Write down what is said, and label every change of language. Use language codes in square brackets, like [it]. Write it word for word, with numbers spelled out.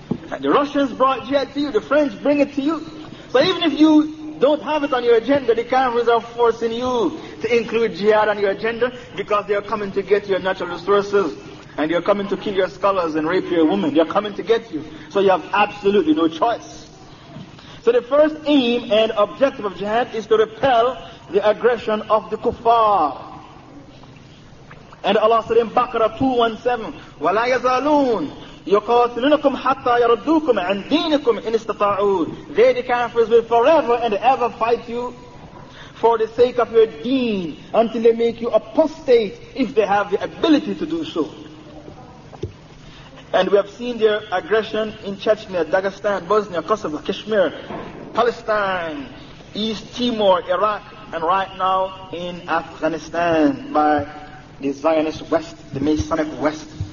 [en] And the Russians brought jihad to you, the French bring it to you. So even if you don't have it on your agenda, the Kafirs are forcing you to include jihad on your agenda because they are coming to get your natural resources. And they are coming to kill your scholars and rape your women. They are coming to get you. So you have absolutely no choice. So the first aim and objective of jihad is to repel the aggression of the kuffar. And Allah said in Baqarah two one seven, [ar] وَلَا يَزَالُونَ يُقَاتِلُونَكُمْ حَتَّى يَرُدُّوكُمْ عَنْ دِينِكُمْ إِنِ اسْتَطَاعُوا. [en] They, the Kafirs, will forever and ever fight you for the sake of your deen until they make you apostate if they have the ability to do so. And we have seen their aggression in Chechnya, Dagestan, Bosnia, Kosovo, Kashmir, Palestine, East Timor, Iraq, and right now in Afghanistan by the Zionist West, the Masonic West.